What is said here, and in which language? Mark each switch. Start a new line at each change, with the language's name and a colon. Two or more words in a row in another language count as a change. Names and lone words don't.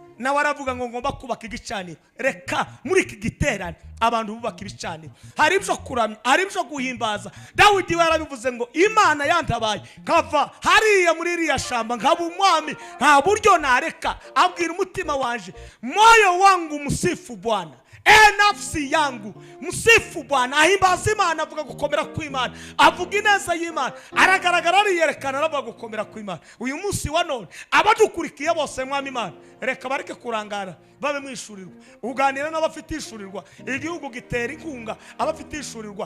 Kinyarwanda: Nawe aravuga ngo ngomba kubaka igicaniro. Reka muri iki giterane abantu bubaka ibicaniro, hari ibyo kuramya, hari ibyo guhimbaza. Dawidi yarabivuze ngo Imana yantabaye nkava hariya muri iriya shamba nkaba umwami, nta buryo nareka. Abwira umutima wanje,
Swahili: moyo wangu msifu Bwana, nafsi yangu msifu Bwana.
Kinyarwanda: Ahimbaza Imana, avuga gukomera kw'Imana, avuga ineza y'Imana, aragaragara ariyerekana, aravuga gukomera kw'Imana. Uyu munsi wa none abadukurikiye bose mwami Imana, reka bareke kurangara, babe mwishurirwa. Uganira n'abafite ishurirwa, igihugu gitera inkunga abafite ishurirwa.